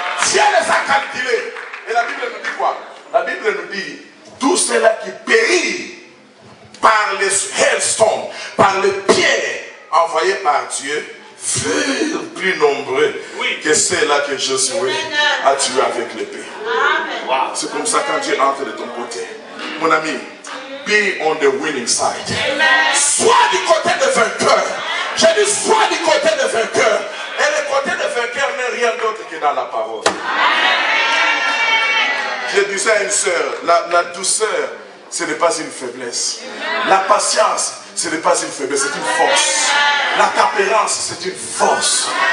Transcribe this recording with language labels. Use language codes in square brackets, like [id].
[fr] Dieu les a calculés. Et la Bible nous dit quoi? La Bible nous dit, tous ceux-là qui périssent par les hailstones, par les pierres envoyées par Dieu, furent plus nombreux que ceux-là que Josué a tués avec l'épée. C'est comme ça quand Dieu entre de ton côté. Mon ami, [en] be on the winning side. [fr] Sois du côté de vainqueur. J'ai dit, sois du côté de vainqueur. Et le côté de vainqueur n'est rien d'autre que dans la parole. Je disais à une sœur, la douceur, ce n'est pas une faiblesse. La patience, ce n'est pas une faiblesse, c'est une force. La tempérance, c'est une force.